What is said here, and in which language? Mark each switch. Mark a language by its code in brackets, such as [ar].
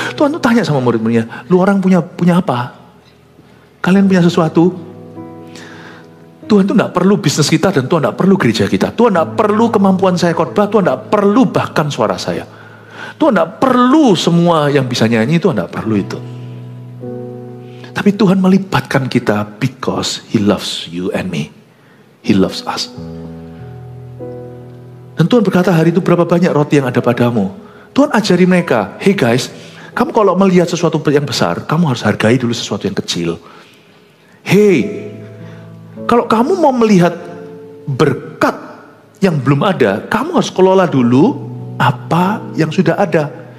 [id] Tuhan tuh tanya sama murid-muridnya, lu orang punya apa? Kalian punya sesuatu? Tuhan itu tidak perlu bisnis kita dan Tuhan tidak perlu gereja kita. Tuhan tidak perlu kemampuan saya khotbah, Tuhan tidak perlu bahkan suara saya. Tuhan tidak perlu semua yang bisa nyanyi, Tuhan tidak perlu itu. Tapi Tuhan melibatkan kita [en] because He loves you and me. He loves us. [id] Dan Tuhan berkata hari itu berapa banyak roti yang ada padamu. Tuhan ajari mereka, [en] hey guys, [id] kamu kalau melihat sesuatu yang besar, kamu harus hargai dulu sesuatu yang kecil. Hey, kalau kamu mau melihat berkat yang belum ada, kamu harus kelola dulu apa yang sudah ada.